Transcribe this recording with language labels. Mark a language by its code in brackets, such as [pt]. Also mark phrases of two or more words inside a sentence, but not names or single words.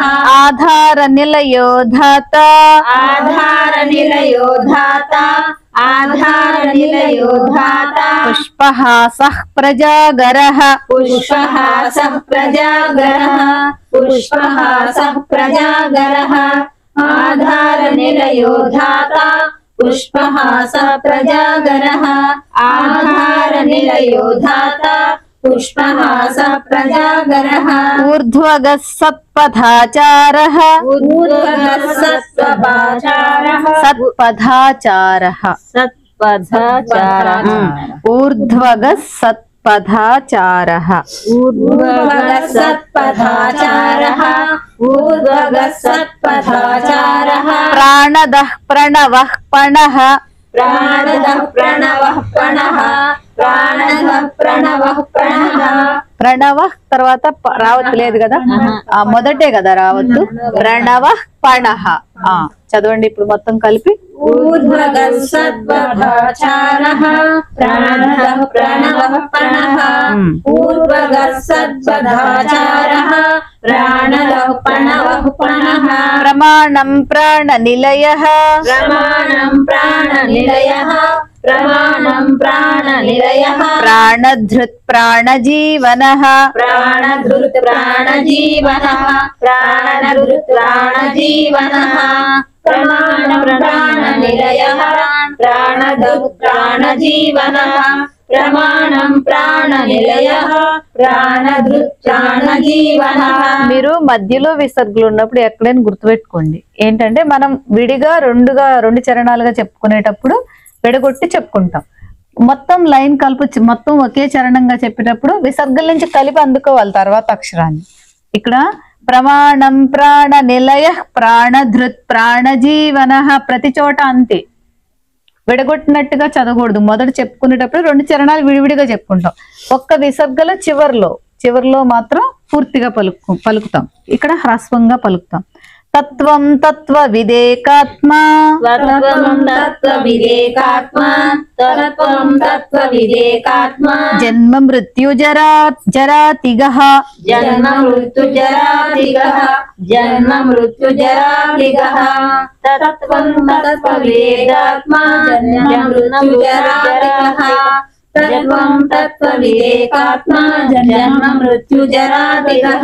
[sa] ఆధార నిలయో ధాత ఆధార నిలయో ధాత ఆధార నిలయో ధాత పుష్పహాసః ప్రజాగరః పుష్పహాసః ప్రజాగరః పుష్పహాసః ప్రజాగరః आधार निलयो धाता पुष्पहास प्रजागरः आधार निलयो धाता पुष्पहास प्रजागरः ऊर्ध्वगः सत्पथाचारः ऊर्ध्वगः सत्पथाचारः सत्पथाचारः सत्पथाचारः ऊर्ध्वगः सत्पथाचारः ऊर्ध्वगः सत्पथाचारः ऊर्ध्वगः सत्पथाचारः प्राणदः प्रणवः पणः प्राणदः प्रणवः पणः प्राणदः प्रणवः पणः [te] ప్రణవ తర్వాత రావత్ లేదు కదా మొదటే కదా రావద్దు [sa] ప్రణవ పణః [te] చదవండి ఇప్పుడు మొత్తం కలిపి [sa] ऊर्ध्वगः सत्पथाचारः प्राणदः प्रणवः पणः ऊर्ध्वगः सत्पथाचारः प्राणदः प्रणवः पणः ప్రమాణం ప్రాణనిలయః प्रमाणं प्राणनिलयः प्रमाणं प्राणनिलयः ప్రాణధృత్ ప్రాణజీవనః प्राणधृत् प्राणजीवनः प्राणधृत् प्राणजीवनः प्रमाणं प्राणनिलयः प्राणधृत् प्राणजीवनः प्रमाणं प्राणनिलयः प्राणधृत् प्राणजीवनः [te] మీరు మధ్యలో విసర్గలు ఉన్నప్పుడు ఎక్కడైనా గుర్తుపెట్టుకోండి ఏంటంటే మనం విడిగా రెండు చరణాలుగా చెప్పుకునేటప్పుడు విడగొట్టి చెప్పుకుంటాం మొత్తం లైన్ కలుపు మొత్తం ఒకే చరణంగా చెప్పేటప్పుడు విసర్గల నుంచి కలిపి అందుకోవాలి తర్వాత అక్షరాన్ని ఇక్కడ [sa] ప్రమాణం ప్రాణ నిలయ ప్రాణధృత్ ప్రాణజీవన [te] ప్రతి చోట అంతే విడగొట్టినట్టుగా చదవకూడదు మొదట చెప్పుకునేటప్పుడు రెండు చరణాలు విడివిడిగా చెప్పుకుంటాం ఒక్క విసర్గల చివర్లో మాత్రం పూర్తిగా పలుకుతాం ఇక్కడ హ్రస్వంగా పలుకుతాం [sa] తత్వం తత్వ విదేకాత్మా तत्त्वं तत्त्वविदेकात्मा तत्त्वं तत्त्वविदेकात्मा జన్మ మృత్యు జరాతిగః जन्म मृत्युजरादिगः जन्म मृत्युजरादिगः तत्त्वं तत्त्वविदेकात्मा जन्म मृत्युजरादिगः तत्त्वं तत्त्वविदेकात्मा जन्म मृत्युजरादिगः